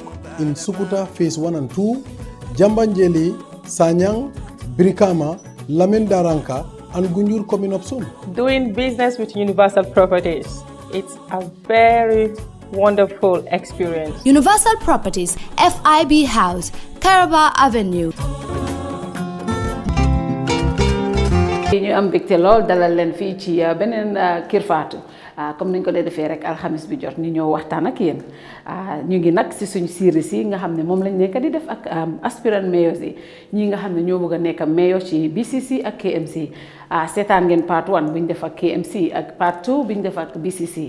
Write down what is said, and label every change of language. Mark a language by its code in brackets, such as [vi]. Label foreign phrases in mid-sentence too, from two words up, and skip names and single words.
[en] In Sukuta Phase 1 and 2, Jambanjeli, Sanyang, Brikama, Lamen Daranka, and Gunjur coming up soon. Doing business with Universal Properties, it's a very wonderful experience. Universal Properties, FIB House, Caraba Avenue. [wo] ñu am mbégte lool dalal leen fii ci beneen KERR FATOU comme niñ ko dee defee rek alxamis bi jot ni ñoo waxtaan ak yéen ñu ngi nag si suñu séries yi nga xam ne moom lañ nekk di def ak [en] aspirant mayors [wo] yi ñi nga xam ne ñoo bëgg a nekk mayor ci BCC ak KMC seetaan ngeen part 1 bu ñu def ak KMC ak part 2 bu ñu def ak BCC.